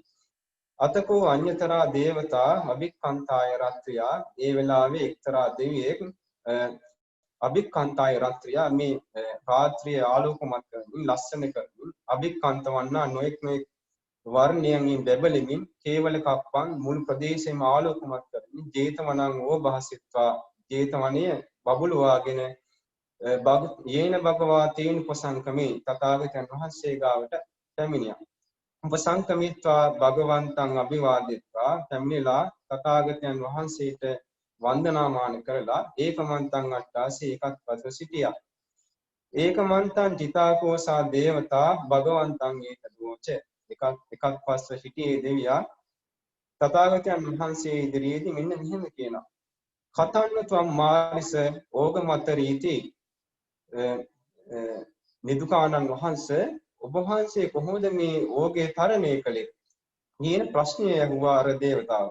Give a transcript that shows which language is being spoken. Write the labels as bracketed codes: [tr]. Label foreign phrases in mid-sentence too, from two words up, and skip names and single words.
[pi] අතකෝ අඤ්‍යතරා දේවතා අභික්ඛන්තාය රත්ත්‍යා [si] ඒ වෙලාවේ එක්තරා දෙවියෙක් [pi] අභික්ඛන්තාය රත්ත්‍යා [si] මේ රාත්‍රියේ ආලෝකමත් කරමින් ලස්සන කරමින් [pi] අභික්ඛන්ත වන්නා [si] නොඑක් වර්ණයෙන් බැබලෙමින් [pi] කේවල කප්පන් [si] මුළු ප්‍රදේශයම ආලෝකමත් කරමින් [pi] ජේතවනං ඕභාසිත්වා [si] ජේතවනය බබළුවාගෙන [pi] යේන භගවා තේන උපසංකමේ [si] තථාගතයන් වහන්සේ ගාවට පැමිණියා. [pi] උපසංකමිත්වා භගවන්තං අභිවාදිත්වා [si] පැමිණිලා තථාගතයන් වහන්සේට වන්දනාමාන කරලා [pi] ඒකමන්තං අට්ඨාසී [si] එකත් පස සිටියා. [pi] ඒකමන්තං චිතාකෝසා දේවතා භගවන්තං ඒතදෝච [si] එකත් පස්ව සිටියේ දෙවියා තථාගතයන් වහන්සේ ඉදිරියේදී මෙන්න මෙහෙම කියනවා. [pi] කතන්න ත්වම් මාරිස ඕගමතරීති [si] නිදුකානන් වහන්සේ ඔබ වහන්සේ කොහොමද මේ ඕගේ තරණය කළේ කියන ප්‍රශ්නය ඇහුවා අර දේවතාව.